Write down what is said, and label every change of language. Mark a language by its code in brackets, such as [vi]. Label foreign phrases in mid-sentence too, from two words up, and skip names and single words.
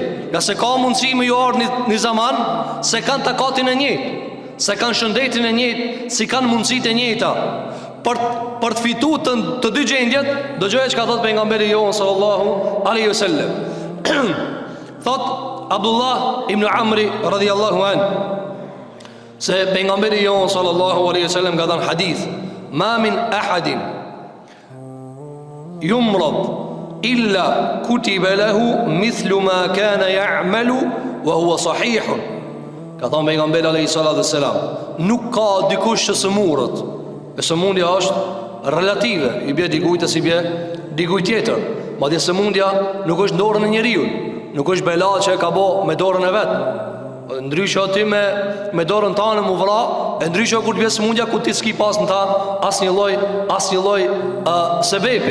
[sq] Nga se ka mundësi me ju ardhë një zaman se kanë takatin e njëjtë, se kanë shëndetin e njëjtë, si kanë mundësit e njëjta. Për të fitu të dy gjendjet, dëgjoj që ka thot pejgamberi jon [ar] صلى الله عليه وسلم. [sq] Thot Abdullah ibn Amri [ar] رضي الله عنه, [sq] se pejgamberi jon [ar] صلى الله عليه وسلم [sq] ka dhënë hadith: [ar] ما من أحد يمرض إلا كتب له مثل ما كان يعمل وهو صحيح. [sq] Ka thënë pejgamberi [ar] عليه الصلاة والسلام, [sq] nuk ka dikush që sëmurët, e sëmundja është relative, i bie dikujt e si bie dikujt tjetër. Madje sëmundja nuk është në dorën e njeriu, nuk është bela që e ka bë me dorën e vet. Ndryshe ti me dorën tane mu vra, e ndryshe kur të vjes mundja ku ti s'ki pas në ta asnjë lloj sebepi.